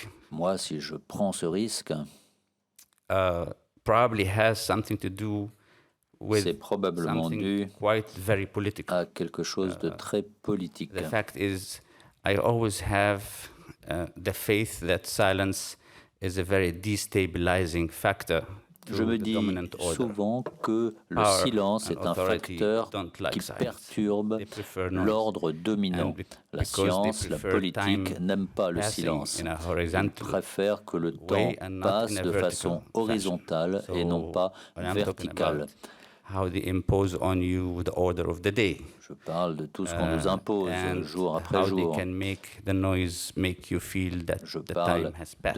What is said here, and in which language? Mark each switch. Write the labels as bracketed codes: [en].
[fr] Moi, si je prends ce risque, c'est probablement dû à quelque chose de très politique. [en] The fact is, I always have the faith that silence is a very destabilizing factor. [fr] Je me dis souvent que le silence est un facteur qui perturbe l'ordre dominant. La science, la politique n'aiment pas le silence. Ils préfèrent que le temps passe de façon horizontale et non pas verticale. [en] how they impose on you the order of the day. [fr] Je parle de tout ce qu'on nous impose jour après jour. [en] How they can make the noise make you feel that the time has passed.